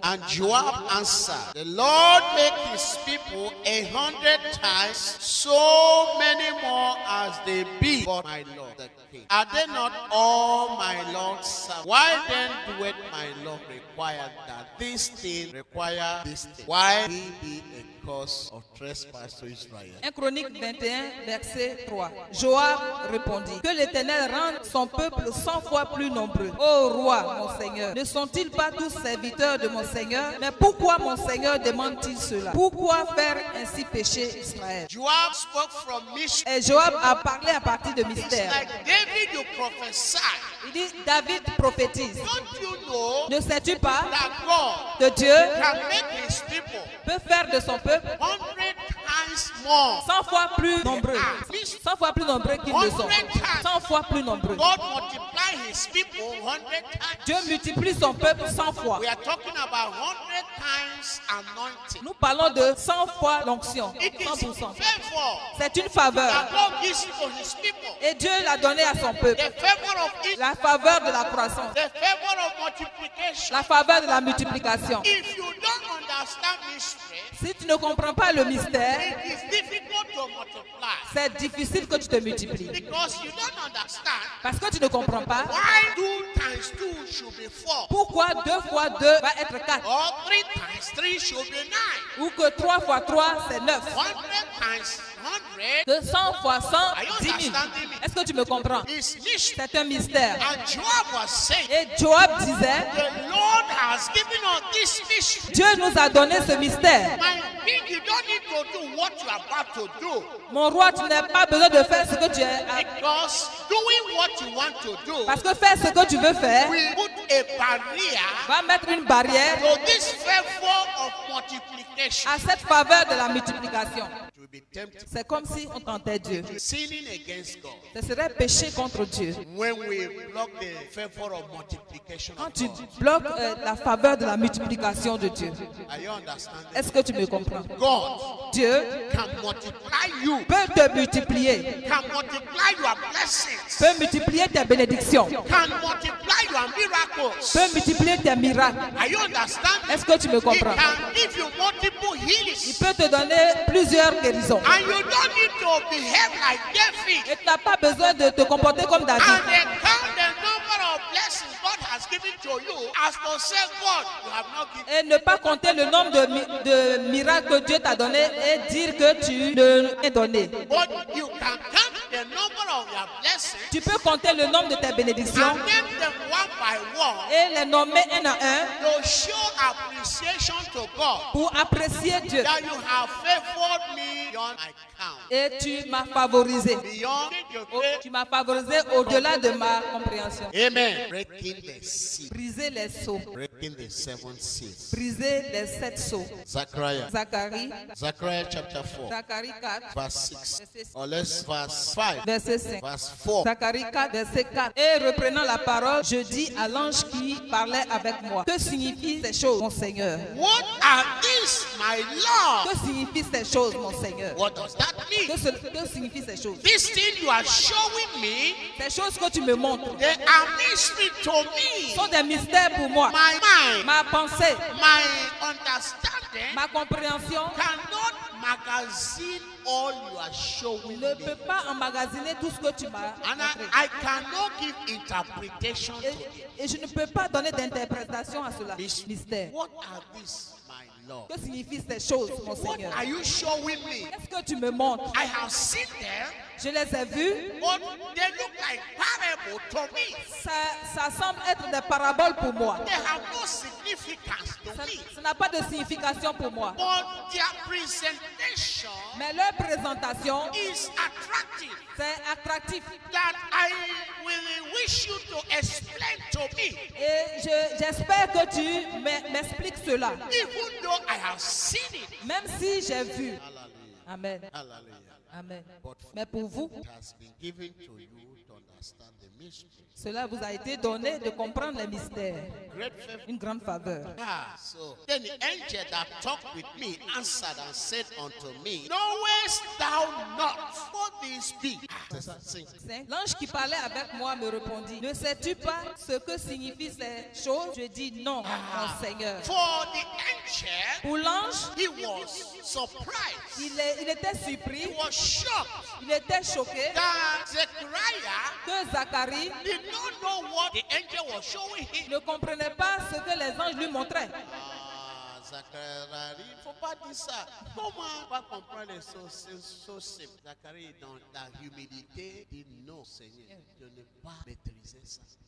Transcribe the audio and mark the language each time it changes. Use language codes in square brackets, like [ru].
[en] And Joab answered, the Lord make his people 100 times so many more as they be. But my Lord, the king, are they not all my Lord's servants? Why then doeth my Lord require that this thing require this thing? Why he be a cause of trespass to Israel? [fr] 1 Chronique 21, verset 3. Joab répondit, que l'Éternel rende son peuple 100 fois plus nombreux. Ô roi, mon Seigneur, ne sont-ils pas tous serviteurs de mon Seigneur? Mais pourquoi mon Seigneur demande-t-il cela? Pourquoi faire ainsi pécher Israël? [en] Joab spoke from mystery. [fr] Et Joab a parlé à partir de [en] It's [fr] mystère. [en] like David, you prophesy. [fr] Il dit, David prophétise. [en] Don't you know [fr] Ne sais-tu pas [en] that God [fr] que Dieu [en] can make his people [fr] peut faire de son peuple [en] 100 times more? [fr] 100 fois plus nombreux? 100 fois plus nombreux qu'ils ne sont. 100 fois plus nombreux. [en] God multiply his people 100 times. [fr] Dieu multiplie son peuple 100 fois. [en] We are talking about 100 times anointing. [fr] Nous parlons de 100 fois l'onction. [en] It is 100%. favor [fr] C'est une faveur. [en] that God gives to his people. [fr] Et Dieu l'a donné à son peuple. [en] The favor of it, [fr] La faveur de la croissance. [en] the favor of multiplication. [fr] La faveur de la multiplication. [en] If you don't understand mystery, [fr] Si tu ne comprends pas le mystère, [en] it is difficult to multiply [fr] c'est difficile que tu te multiplies. [en] because you don't understand [fr] Parce que tu ne comprends pas [en] why 2 times 2 should be 4 [fr] pourquoi 2 fois 2 va être 4. [en] or 3 times 3 should be 9. [fr] Ou que 3 fois 3 c'est 9. [en] 100 times 100 [fr] Que 100 fois 100, 10 000. Est-ce que tu me comprends? [en] is mystery. [fr] C'est un mystère. [en] And Joab was saying, [fr] Et Joab disait, [en] the Lord has given us this mystery. [fr] Dieu nous a donné ce mystère. [en] My king, you don't need to do what you are about to do. [fr] Mon roi, tu n'as pas besoin de faire ce que tu es. [en] Because doing what you want to do [fr] Parce que faire ce que tu veux faire [en] will put a barrier [fr] va mettre une barrière [en] to this favor of multiplication [fr] multiplication, à cette faveur de la multiplication. [en] you will be tempted. [fr] C'est comme si on tentait Dieu. [en] Sinning against God. [fr] Ce serait péché contre Dieu. [en] When we block the favor of multiplication [fr] Quand [en] of [fr] tu [en] God. [fr] bloques la faveur de la multiplication de Dieu. [en] Are you understanding? [fr] Est-ce que tu me comprends? [en] God [fr] Dieu [en] can multiply you, [fr] peut te multiplier, [en] can multiply your blessings, [fr] peut multiplier tes bénédictions, [en] can multiply your miracles. [fr] peut multiplier tes miracles. [en] Are you understanding? [fr] Est-ce que tu me [en] He [fr] comprends? [en] can give you multiple [fr] Il [en] healings. [fr] peut te donner plusieurs guérisons. [en] And you don't need to behave like David [fr] Et tu n'as pas besoin de te comporter comme David. [en] and then count the number of blessings God has given to you as to say, God, you have not given. [fr] Et ne pas compter le nombre de miracles que Dieu t'a donné et dire que tu le as donné. [en] But you can count the number of your blessings [fr] Tu peux compter le nombre de tes bénédictions [en] and name them one by one [fr] et les nommer un à un [en] to show appreciation to God [fr] pour apprécier Dieu. [en] that you have favored me beyond my count. [fr] Et tu m'as favorisé. [en] Beyond your [fr] Tu m'as favorisé au-delà de ma compréhension. [en] Amen. Breaking the seal. [fr] Briser les sceaux. [en] Breaking the seven seals. [fr] Briser les 7 sceaux. [en] Zechariah. [fr] Zacharie, [en] Zechariah chapter 4. [fr] Zacharie 4, [en] Verse 6. Or let's verse 5. [fr] verset 5. [en] Verse 4. [fr] Zacharie 4, verset 4. Et reprenant la parole, je dis à l'ange qui parlait avec moi, que signifient ces choses, mon Seigneur? [en] What are these, my Lord? [fr] Que signifient ces choses, mon Seigneur? [en] What does that mean? [fr] Que signifient ces choses? [en] This thing you are showing me, [fr] Ces choses que tu me montres [en] they are mystery to me. [fr] sont des mystères pour moi. [en] My mind, [fr] Ma pensée, [en] my understanding [fr] ma compréhension [en] cannot magazine all you are showing [fr] ne [en] me. [fr] peut pas emmagasiner tout ce que tu m'as [en] And [fr] montré. [en] I cannot give interpretation to it. [fr] Et je ne peux pas donner d'interprétation à cela. [en] This- [fr] Mystère. [en] What are these, my Lord? [fr] Que signifient ces choses, mon [en] What [fr] Seigneur? [en] are you showing me? [fr] Qu'est-ce que tu me montres? [en] I have seen them, [fr] Je les ai vus. [en] but they look like parable to me. [fr] Ça semble être des paraboles pour moi. [en] They have no significance to [fr] Ça [en] me. [fr] n'a pas de signification pour moi. [en] But their presentation [fr] Mais leur présentation, [en] is attractive. [fr] c'est attractif. [en] That I will wish you to explain to me. [fr] Et j'espère que tu m'expliques cela. [en] Even though I have seen it. [fr] Même si j'ai vu. [en] Hallelujah. Amen. Hallelujah. Amen. But [fr] Mais pour vous, [en] it has been given to you to understand the mystery. [fr] cela vous a été donné de comprendre les mystères. [en] Great favor. [fr] Une grande faveur. [en] So then the angel that talked with me answered and said unto me, knowest thou not what this be? [fr] L'ange qui parlait avec moi me répondit, ne sais-tu pas ce que signifient ces choses? Je dis non, mon Seigneur. [en] For the angel, [fr] Pour l'ange, [en] he was surprised. [fr] il était surpris, [en] He was shocked [fr] il était choqué [en] that Zechariah [fr] que Zacharie [en] did not know what the angel was showing him. [fr] ne comprenait pas ce que les anges lui montraient. Zacharie, il ne faut pas dire ça. Comment pas comprendre les [en] so simple? [fr] Zacharie, dans la humilité, dit non, Seigneur, je n'ai pas maîtrisé ça.